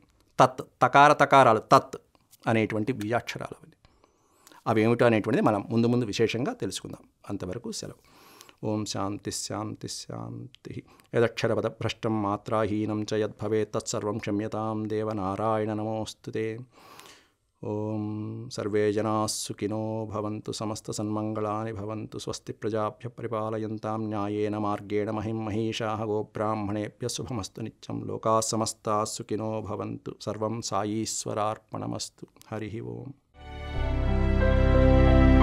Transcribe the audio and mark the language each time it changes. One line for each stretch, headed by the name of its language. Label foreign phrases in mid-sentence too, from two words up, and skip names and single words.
Telugu: తత్, తకార తకారాలు, తత్ అనేటువంటి బీజాక్షరాలు అవేమిటో అనేటువంటిది మనం ముందు ముందు విశేషంగా తెలుసుకుందాం. అంతవరకు సెలవు.
Sanskrit: ఓం శాంతి శాంతి శాంతి. యదక్షరపద భ్రష్టం మాత్రాహీనం చ యద్భవేత్ తత్సర్వం క్షమ్యతాం దేవనారాయణ నమోస్తుతే. ఓం సర్వే జనాః సుఖినో భవంతు, సమస్త సన్మంగళాని భవంతు. స్వస్తి ప్రజాభ్యః పరిపాలయంతాం న్యాయేన మార్గేణ మహిం మహీషాః. గోబ్రాహ్మణేభ్యः శుభమస్తు నిత్యం. లోకాः సమస్తాः సుఖినో భవంతు. సర్వం సాయీశ్వరార్పణమస్తు. హరి ఓం.